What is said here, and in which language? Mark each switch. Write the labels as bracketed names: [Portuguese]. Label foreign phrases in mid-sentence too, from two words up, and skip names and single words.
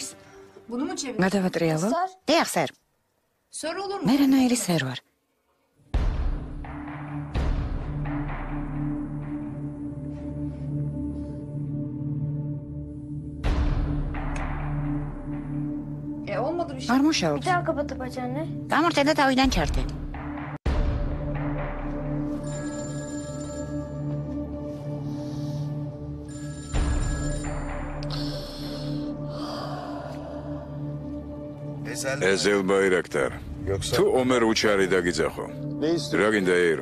[Turkish] Bunu mu çevir? [Georgian] გადავატრიალო? დიახ, სერ. [Turkish] Sor olur mu? [Georgian] მე რანაირი სერ ვარ? [Turkish] Olmadı bir şey. [Georgian] არ მუშაობს. [Turkish] Bir daha kapatıp aç anne. [Georgian] გამორთე და თავიდან ჩართე. ეზელ ბაირაქტარ. თუ ომერ უჩარი დაგიძახო. რა გინდა ერ?